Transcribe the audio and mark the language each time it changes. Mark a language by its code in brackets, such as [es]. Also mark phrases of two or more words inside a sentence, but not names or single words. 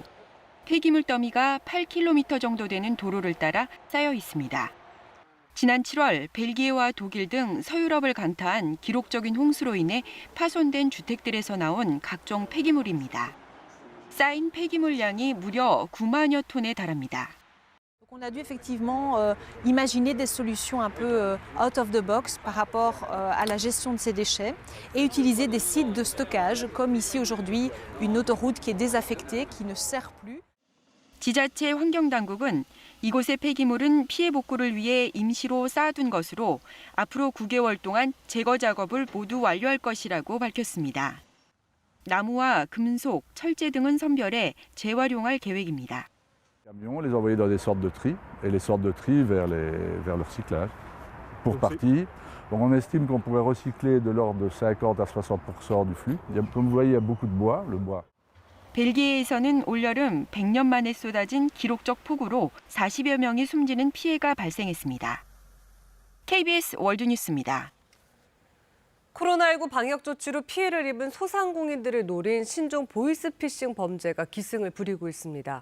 [ko] 폐기물 더미가 8km 정도 되는 도로를 따라 쌓여 있습니다. 지난 7월 벨기에와 독일 등 서유럽을 강타한 기록적인 홍수로 인해 파손된 주택들에서 나온 각종 폐기물입니다. 쌓인 폐기물 양이 무려 9만여 톤에 달합니다. [fr] On a dû effectivement imaginer des solutions un peu [en] out of the box [fr] par rapport à la gestion de ces déchets et utiliser des sites de stockage comme ici aujourd'hui une autoroute qui est désaffectée, qui ne sert plus. [ko] 지자체 환경당국은 이곳의 폐기물은 피해 복구를 위해 임시로 쌓아둔 것으로 앞으로 9개월 동안 제거 작업을 모두 완료할 것이라고 밝혔습니다. 나무와 금속, 철제 등은 선별해 재활용할 계획입니다. [fr] On les envoyait dans des sortes de tri et les sortes de tri vers le recyclage pour partie. Donc on estime qu'on pourrait recycler de l'ordre de 50 à 60% du flux. Comme vous voyez, il y a beaucoup de bois, le bois. [ko] 벨기에에서는 올여름 100년 만에 쏟아진 기록적 폭우로 40여 명이 숨지는 피해가 발생했습니다. KBS 월드뉴스입니다. 코로나19 방역 조치로 피해를 입은 소상공인들을 노린 신종 보이스피싱 범죄가 기승을 부리고 있습니다.